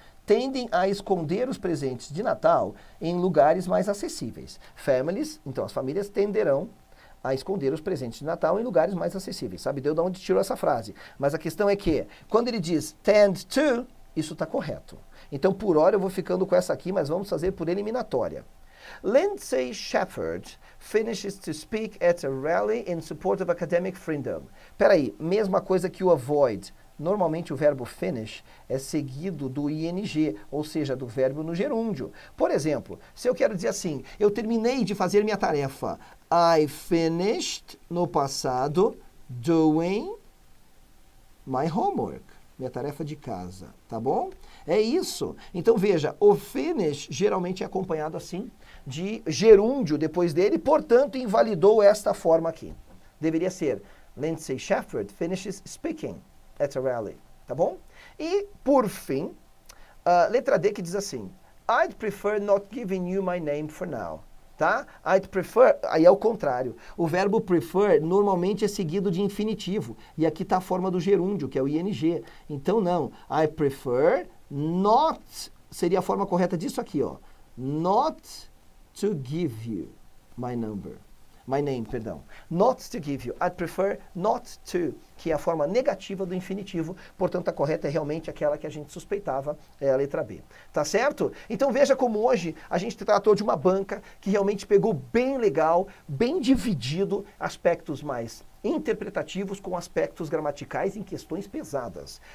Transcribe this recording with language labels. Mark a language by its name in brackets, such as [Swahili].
[Portuguese] Tendem a esconder os presentes de Natal em lugares mais acessíveis. Families, então as famílias tenderão a esconder os presentes de Natal em lugares mais acessíveis. Sabe Deus de onde tirou essa frase? Mas a questão é que, quando ele diz [English] tend to, [Portuguese] isso está correto. Então, por hora, eu vou ficando com essa aqui, mas vamos fazer por eliminatória. [English] Lindsay Shepherd finishes to speak at a rally in support of academic freedom. [Portuguese] Peraí, mesma coisa que o avoid. Normalmente o verbo finish é seguido do ing, ou seja, do verbo no gerúndio. Por exemplo, se eu quero dizer assim, eu terminei de fazer minha tarefa. [English] I finished, [Portuguese] no passado, [English] doing my homework. [Portuguese] Minha tarefa de casa, tá bom? É isso. Então veja, o finish geralmente é acompanhado assim de gerúndio depois dele, portanto invalidou esta forma aqui. Deveria ser [English] Lindsay Shepherd finishes speaking at a rally. [Portuguese] Tá bom? E, por fim, letra D que diz assim, [English] I'd prefer not giving you my name for now. [Portuguese] Tá? [English] I'd prefer, [Portuguese] aí é o contrário. O verbo prefer normalmente é seguido de infinitivo. E aqui está a forma do gerúndio, que é o ing. Então, não. [English] I prefer not, [Portuguese] seria a forma correta disso aqui, ó. [English] Not to give you my number. My name, [Portuguese] perdão. [English] Not to give you. I'd prefer not to, [Portuguese] que é a forma negativa do infinitivo. Portanto, a correta é realmente aquela que a gente suspeitava, é a letra B. Tá certo? Então, veja como hoje a gente tratou de uma banca que realmente pegou bem legal, bem dividido, aspectos mais interpretativos com aspectos gramaticais em questões pesadas.